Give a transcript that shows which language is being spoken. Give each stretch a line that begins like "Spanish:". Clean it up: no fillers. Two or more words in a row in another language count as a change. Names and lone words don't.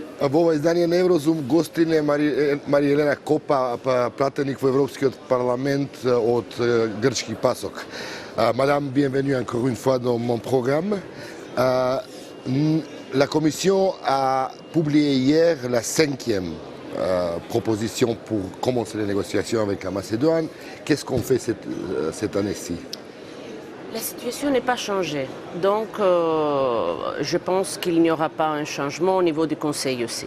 Macedonian: Во издание на Еврозум гостин е Марија Елена Копа, пратеник во Европскиот парламент од грчки пасок.
French: Madame, bienvenue encore une fois dans mon programme. La Commission a publié hier la 5e proposition pour commencer les négociations avec la Macédoine. Qu'est-ce qu'on fait cette année-ci? La situation n'est pas changée, donc je pense qu'il n'y aura pas un changement au niveau du Conseil aussi.